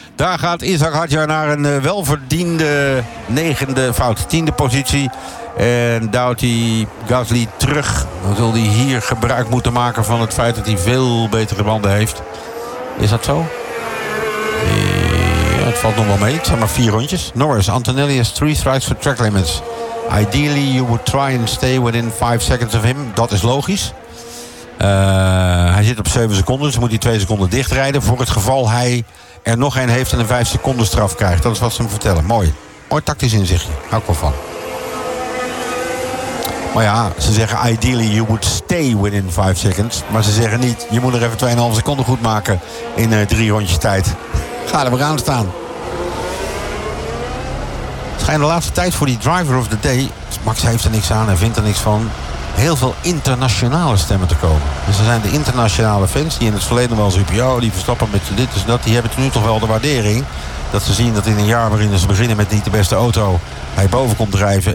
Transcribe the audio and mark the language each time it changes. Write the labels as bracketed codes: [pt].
[nl] Daar gaat Isaac Hadjar naar een welverdiende 9e positie. En duwt hij Gasly terug. Dan zal hij hier gebruik moeten maken van het feit dat hij veel betere banden heeft. Is dat zo? Ja, het valt nog wel mee. Het zijn maar 4 rondjes. [en] Norris, Antonelli has 3 strikes for track limits. Ideally you would try and stay within 5 seconds of him. [nl] Dat is logisch. Hij zit op 7 seconden, dus moet hij 2 seconden dichtrijden voor het geval hij er nog een heeft en een 5 seconden straf krijgt. Dat is wat ze hem vertellen. Mooi. Mooi tactisch inzichtje. Hou ik wel van. Maar ja, ze zeggen [en] ideally you would stay within 5 seconds. [nl] Maar ze zeggen niet, je moet er even 2,5 seconden goed maken in 3 rondjes tijd. Ga er maar aan staan. Het schijnt de laatste tijd voor die driver of the day. Max heeft er niks aan en vindt er niks van. Heel veel internationale stemmen te komen. Dus er zijn de internationale fans die in het verleden wel zo'n UPO, die Verstappen met dit en dat, die hebben nu toch wel de waardering dat ze zien dat in een jaar waarin ze beginnen met niet de beste auto, hij boven komt drijven.